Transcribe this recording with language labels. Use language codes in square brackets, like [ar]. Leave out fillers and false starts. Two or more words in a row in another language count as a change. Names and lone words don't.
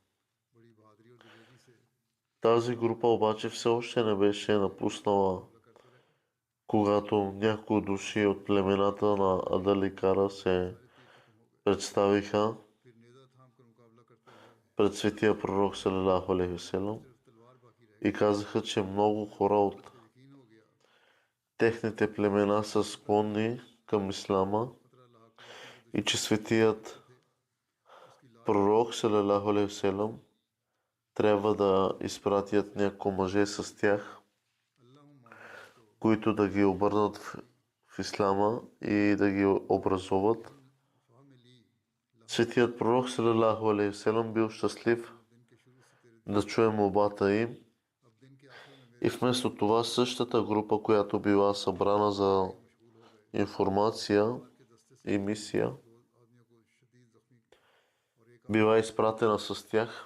[bg] Тази група обаче все още не беше напуснала, когато някои души от племената на Адал и Кара се представиха пред светия пророк [ar] صلى الله عليه وسلم [bg] и казаха, че много хора от техните племена са склонни към ислама и че светият пророк [ar] صلى الله عليه وسلم [bg] трябва да изпратят няколко мъже с тях, които да ги обърнат в ислама и да ги образуват. Светият пророк [ar] صلى الله عليه وسلم [bg] бил щастлив да чуе молбата им и вместо това същата група, която била събрана за информация и мисия, била изпратена с тях.